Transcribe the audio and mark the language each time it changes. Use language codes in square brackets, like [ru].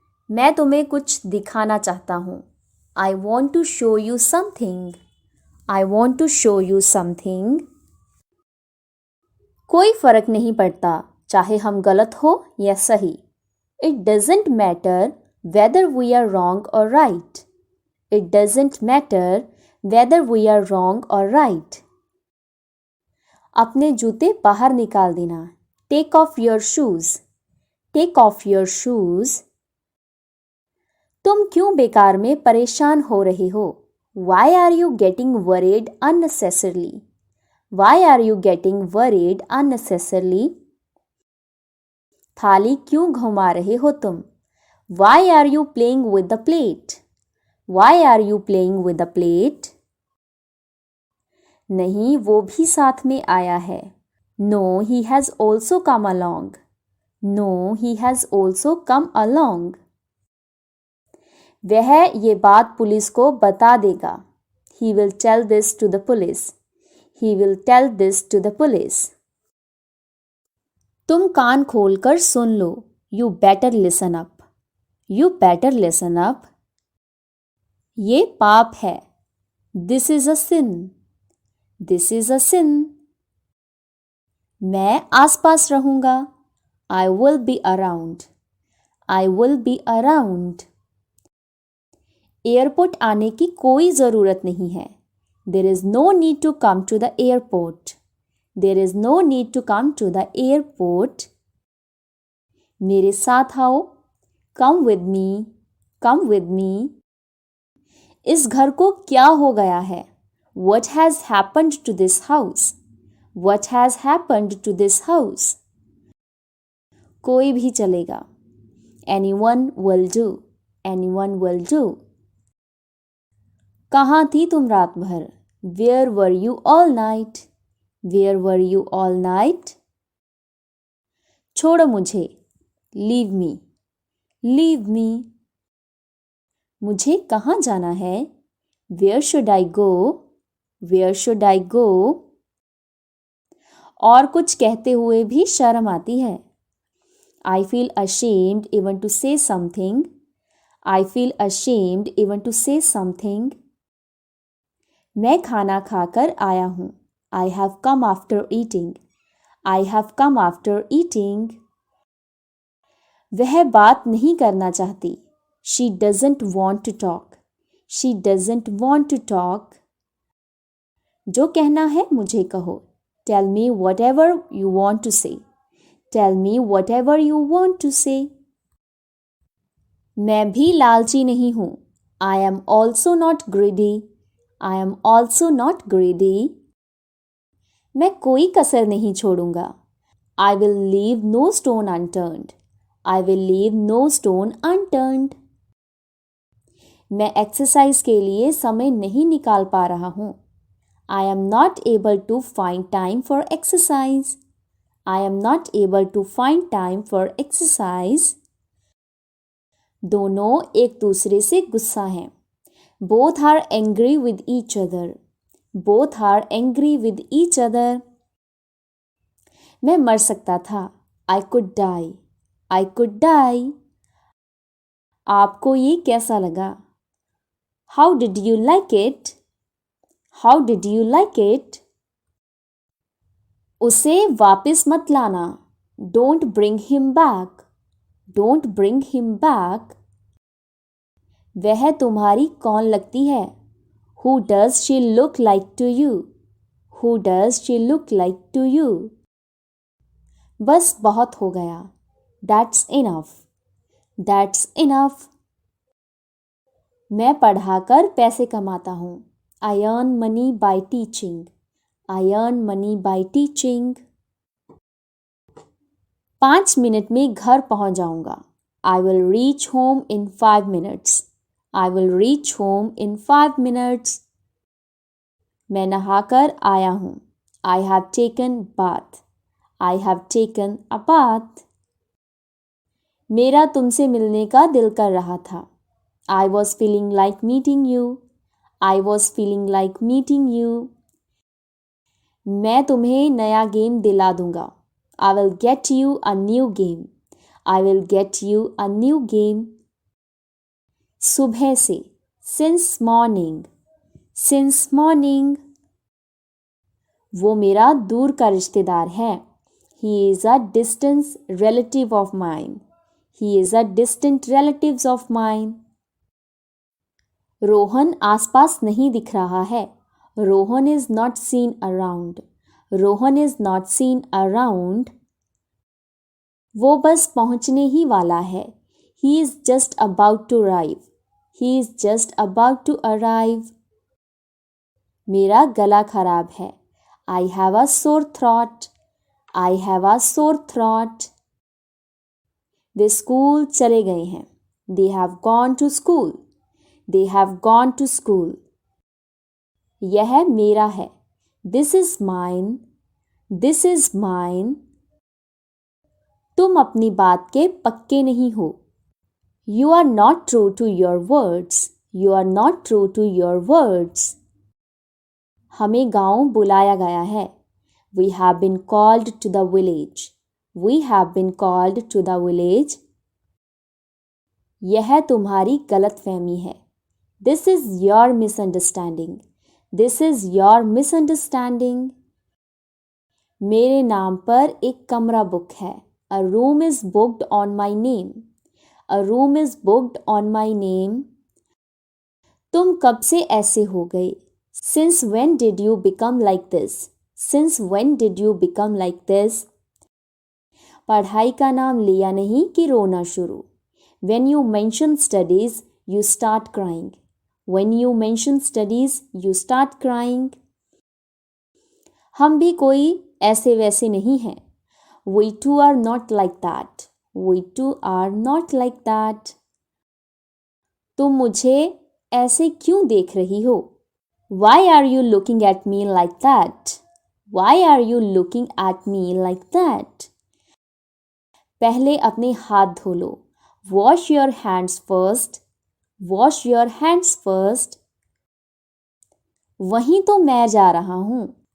[hi] मैं तुम्हें कुछ दिखाना चाहता हूँ. [en] I want to show you something. I want to show you something. [hi] कोई फर्क नहीं पड़ता चाहे हम गलत हो या सही. [en] It doesn't matter whether we are wrong or right. It doesn't matter whether we are wrong or right. [hi] अपने जूते बाहर निकाल देना. [en] Take off your shoes. Take off your shoes. [hi] तुम क्यों बेकार में परेशान हो रहे हो? [en] Why are you getting worried unnecessarily? Why are you getting worried unnecessarily? [hi] थाली क्यों घुमा रहे हो तुम? [en] Why are you playing with the plate? Why are you playing with the plate? [hi] नहीं, वो भी साथ में आया है. [en] No, he has also come along. No, he has also come along. [hi] वह ये बात पुलिस को बता देगा. [en] He will tell this to the police. He will tell this to the police. [hi] तुम कान खोलकर सुन लो. [en] You better listen up. You better listen up. [hi] ये पाप है. [en] This is a sin. This is a sin. [hi] मैं आसपास रहूँगा. [en] I will be around. I will be around. [hi] Airport आने की कोई ज़रूरत नहीं है. [en] There is no need to come to the airport. There is no need to come to the airport. [hi] मेरे साथ आओ, [en] Come with me, come with me. [hi] इस घर को क्या हो गया है? [en] What has happened to this house? What has happened to this house? [hi] कोई भी चलेगा। [en] Anyone will do. Anyone will do. [hi] कहाँ थी तुम रात भर? [en] Where were you all night? Where were you all night? [hi] छोड़ो मुझे। [en] Leave me. Leave me. [hi] मुझे कहाँ जाना है? [en] Where should I go? Where should I go? [hi] और कुछ कहते हुए भी शर्म आती है। [en] I feel ashamed even to say something. I feel ashamed even to say something. [hi] मैं खाना खाकर आया हूँ। [en] I have come after eating. I have come after eating. [hi] वह बात नहीं करना चाहती। [en] She doesn't want to talk. She doesn't want to talk. [hi] जो कहना है मुझे कहो। [en] Tell me whatever you want to say. Tell me whatever you want to say. [hi] मैं भी लालची नहीं हूँ। [en] I am also not greedy. I am also not greedy. [hi] मैं कोई कसर नहीं छोड़ूंगा। [en] I will leave no stone unturned. I will leave no stone unturned. [hi] मैं एक्सरसाइज के लिए समय नहीं निकाल पा रहा हूँ। [en] I am not able to find time for exercise. I am not able to find time for exercise. [hi] दोनों एक दूसरे से गुस्सा हैं। [en] Both are angry with each other. Both are angry with each other. [hi] मैं मर सकता था। [en] I could die. I could die. [hi] आपको ये कैसा लगा? [en] How did you like it? How did you like it? [hi] उसे वापस मत लाना। [en] Don't bring him back. Don't bring him back. [hi] वह तुम्हारी कौन लगती है? [en] Who does she look like to you? Who does she look like to you? [hi] बस बहुत हो गया। [en] That's enough. That's enough. [hi] मैं पढ़ाकर पैसे कमाता हूँ। [en] I earn money by teaching. I earn money by teaching. [hi] 5 minute में घर पहुँच जाऊँगा। [en] I will reach home in 5 minutes. I will reach home in 5 minutes. [hi] मैं नहाकर आया हूँ। [en] I have taken bath. I have taken a bath. [hi] मेरा तुमसे मिलने का दिल कर रहा था। [en] I was feeling like meeting you. I was feeling like meeting you. [hi] मैं तुम्हें नया गेम दिला दूंगा। [en] I will get you a new game. I will get you a new game. [hi] सुबह से, [en] since morning. Since morning. [hi] वो मेरा दूर का रिश्तेदार है। [en] He is a distant relative of mine. He is a distant relative of mine. [hi] Rohan आसपास नहीं दिख रहा है। [en] Rohan is not seen around. Rohan is not seen around. [hi] वो बस पहुंचने ही वाला है। [en] He is just about to arrive. He is just about to arrive. [hi] मेरा गला खराब है। [en] I have a sore throat. I have a sore throat. [hi] Way school चले गए हैं। [en] They have gone to school. They have gone to school. [hi] यह मेरा है। [en] This is mine. This is mine. [hi] तुम अपनी बात के पक्के नहीं हो। [en] You are not true to your words. You are not true to your words. [hi] हमें गांव बुलाया गया है। [en] We have been called to the village. We have been called to the village. [hi] यह तुम्हारी गलतफहमी है। [en] This is your misunderstanding. This is your misunderstanding. [hi] मेरे नाम पर एक कमरा बुक है। [en] A room is booked on my name. A room is booked on my name. [hi] तुम कब से ऐसे हो गए? [en] Since when did you become like this? Since when did you become like this? [hi] पढ़ाई का नाम लिया नहीं कि रोना शुरू। [en] When you mention studies, you start crying. When you mention studies, you start crying. [hi] हम भी कोई ऐसे वैसे नहीं हैं। [en] We too are not like that. We too are not like that. [hi] तुम मुझे ऐसे क्यों देख रही हो? [en] Why are you looking at me like that? Why are you looking at me like that? [hi] पहले अपने हाथ धो लो। [en] Wash your hands first. Wash your hands first. [hi] वहीं तो मैं जा रहा हूँ।